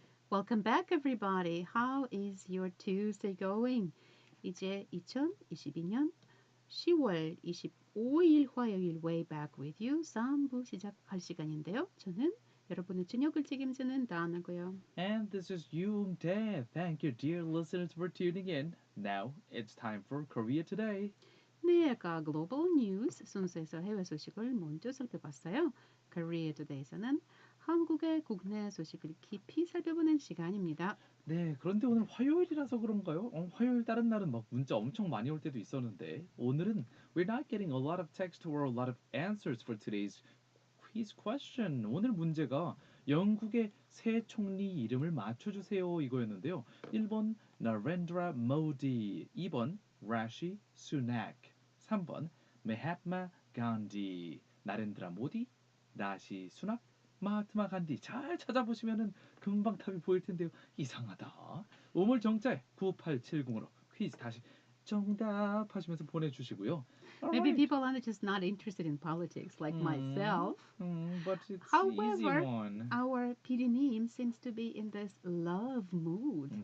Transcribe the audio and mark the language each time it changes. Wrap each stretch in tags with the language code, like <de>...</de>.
<en>Welcome back, everybody. How is your Tuesday going?</en> <ko>이제 2022년 10월 25일 화요일 Way Back with You 3부 시작할 시간인데요. 저는 여러분의 저녁을 책임지는 다나고요.</ko> <en>And this is Yoon Tae. Thank you, dear listeners, for tuning in. Now it's time for Korea Today.</en> <ko>네, 아까 글로벌 뉴스 순서에서 해외 소식을 먼저 살펴봤어요. Korea Today에서는 한국의 국내 소식을 깊이 살펴보는 시간입니다. 네, 그런데 오늘 화요일이라서 그런가요? 화요일 다른 날은 막 문자 엄청 많이 올 때도 있었는데 오늘은</ko> <en>we're not getting a lot of text or a lot of answers for today's quiz question.</en> <ko>오늘 문제가 영국의 새 총리 이름을 맞춰주세요 이거였는데요. 1번 나렌드라 모디, 2번 라시 수낙, 3번 메하트마 간디. 나렌드라 모디, 라시 수낙, 마하트마 간디. 잘 찾아보시면은 금방 답이 보일 텐데요. 이상하다. 우물정자 9870으로 퀴즈 다시 정답 하시면서 보내주시고요.</ko> <en>Maybe Alright. people are just not interested in politics like myself. But it's easy However, one. our PD name seems to be in this love mood.</en>